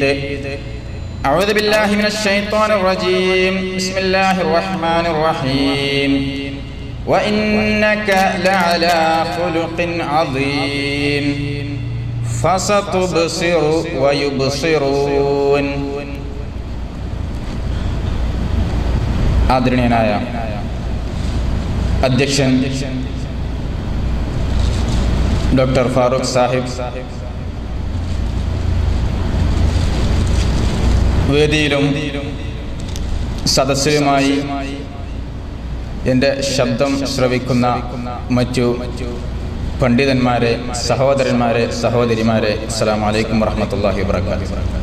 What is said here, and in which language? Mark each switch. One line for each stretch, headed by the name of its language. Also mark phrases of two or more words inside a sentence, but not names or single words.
Arabic: أعوذ بالله من الشيطان الرجيم. بسم الله الرحمن الرحيم. وإنك لعلى خلق عظيم فستبصر ويبصرون.
Malayalam: ആദരണീയനായ അധ്യക്ഷൻ ഡോക്ടർ ഫാറൂഖ് സാഹിബ്, വേദിയിലും സദസ്സിലുമായി എൻ്റെ ശബ്ദം ശ്രവിക്കുന്ന മറ്റു പണ്ഡിതന്മാരെ, സഹോദരന്മാരെ, സഹോദരിമാരെ,
Arabic: السلام عليكم ورحمة الله وبركاته.